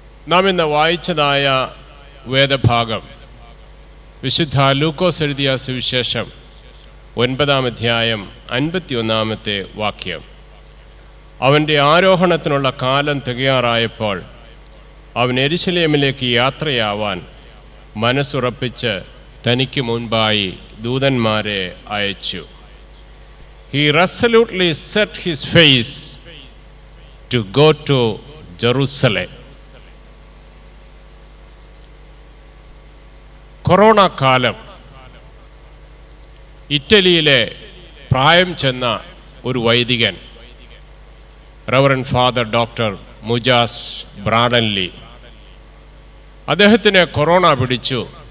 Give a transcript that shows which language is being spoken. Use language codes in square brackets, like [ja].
[ml] നാം ഇന്ന് വായിച്ചതായ വേദഭാഗം വിശുദ്ധ ലൂക്കോസ് എഴുതിയ സുവിശേഷം 9-ാം അധ്യായം 51-ാമത്തെ വാക്യം. അവൻ്റെ ആരോഹണത്തിനുള്ള കാലം തികയാറായപ്പോൾ അവൻ യെരുശലേമിലേക്ക് യാത്രയാവാൻ മനസ്സുറപ്പിച്ച് തനിക്ക് മുൻപായി ദൂതന്മാരെ അയച്ചു. [en] He resolutely set his face to go to Jerusalem. [ml] Corona കാലം ഇറ്റലിയിലെ പ്രായം ചെന്ന ഒരു വൈദികൻ റവറൻ ഫാദർ ഡോക്ടർ മുജാസ് ബ്രാഡൻലി, അദ്ദേഹത്തിന് കൊറോണ പിടിച്ചു.